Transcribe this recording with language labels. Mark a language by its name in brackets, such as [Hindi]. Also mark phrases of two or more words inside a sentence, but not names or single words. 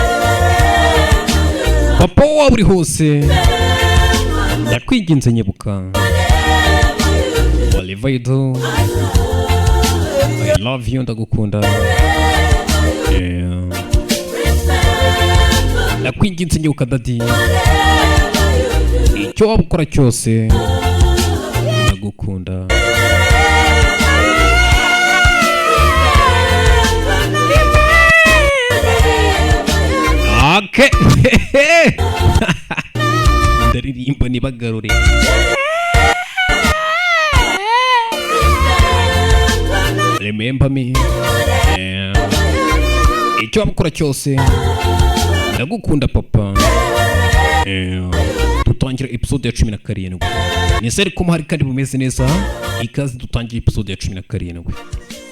[Kinyarwanda] Papa waba uri hose ndakwinginze nyibuka. [English] Whatever you do, I love you, [Kinyarwanda] ndagukunda. Ndakwinginze nyibuka daddy icyo waba ukora cyose ndagukunda. [English] Okay. [Kinyarwanda] Ndaririmba nibagarure. [English] Remember me. [Kinyarwanda] Icyo waba ukora cyose ndagukunda papa. Dutangira episode ya 17. Nisere ko muhari kandi bumeze neza. Ikaze dutangira episode ya 17.